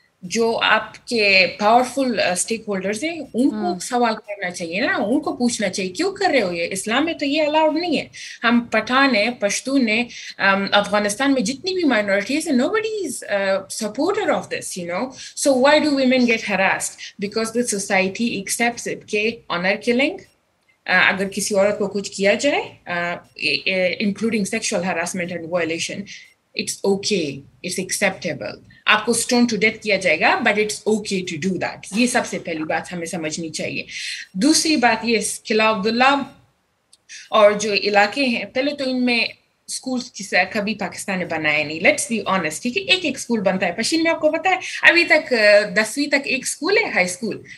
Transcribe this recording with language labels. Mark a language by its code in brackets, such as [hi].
[hi] जो आपके powerful stake holders हैं, उनको सवाल करना चाहिए ना, उनको पूछना चाहिए, क्यों कर रहे हो ये? इस्लाम में तो ये अलाउड नहीं है. हम पठान है, पश्तून है, अफगानिस्तान में जितनी भी माइनॉरिटीज है, [en] nobody is supporter of this, you know. So why do women get harassed? Because the society accepts it [hi] के honor killing, अगर किसी औरत को कुछ किया जाए, [en] including sexual harassment and violation, it's okay, it's acceptable. [hi] आपको स्टोन टू डेथ किया जाएगा, [en] But it's okay to do that. [hi] ये सबसे पहली बात हमें समझनी चाहिए. दूसरी बात ये, किला अब्दुल्ला और जो इलाके हैं, पहले तो इनमें स्कूल कभी पाकिस्तान ने बनाया नहीं. [en] let's be honest, [hi] ठीक है. एक स्कूल बनता है पश्चिम में, आपको पता है अभी तक 10वीं तक एक स्कूल है, हाई स्कूल.